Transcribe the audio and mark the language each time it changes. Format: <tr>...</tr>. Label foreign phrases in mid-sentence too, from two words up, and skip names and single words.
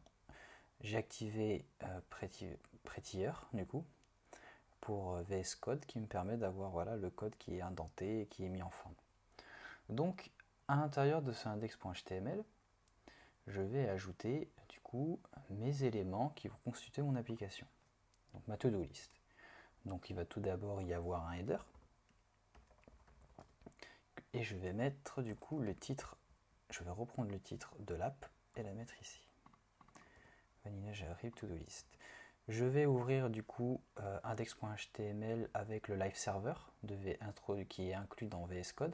<fr>J'ai activé Prettier du coup pour VS Code qui me permet d'avoir voilà, le code qui est indenté et qui est mis en forme. Donc à l'intérieur de ce index.html, je vais ajouter du coup mes éléments qui vont constituer mon application. Donc ma</fr> <en>to-do list.</en> <fr>Donc il va tout d'abord y avoir un header Et je vais mettre du coup le titre, je vais reprendre le titre de l'app et la mettre ici.</fr> <en>Vanilla JavaScript To-Do List.</en> <fr>Je vais ouvrir du coup index.html avec le</fr> <en>live server</en> <fr>qui est inclus dans VS Code.</fr>